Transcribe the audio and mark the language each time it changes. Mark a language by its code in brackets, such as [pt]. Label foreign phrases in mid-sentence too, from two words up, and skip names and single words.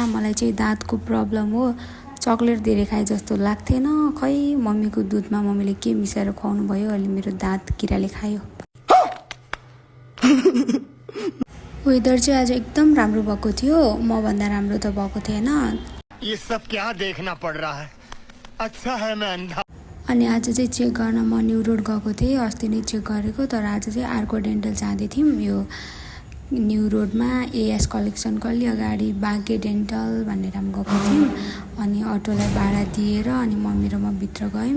[ne] मलाई चाहिँ दाँतको प्रब्लम हो। चक्लेट धेरै खाए जस्तो लाग्थेन। खै मम्मीको दुधमा मम्मीले के मिसाएर खुवाउनु भयो, अहिले मेरो दाँत किराले खायो। वेदर चाहिँ आज एकदम राम्रो भएको थियो। म भन्दा राम्रो त भएको थिएन। [hi] ये सब क्या देखना पड़ रहा है। अच्छा है मैं अंधा। [ne] अनि आज चाहिँ चेक गर्न म न्यू रोड गएको थिएँ। अस्ति नै चेक गरेको, तर आज चाहिँ अर्को डेन्टल जाँदै थियौँ। यो न्यू रोडमा एएस कलेक्सनको अलि अगाडि बागे डेन्टल भनेर हामी गएको थियौँ। अनि अटोलाई भाडा दिएर अनि मम्मी र म भित्र गयौँ।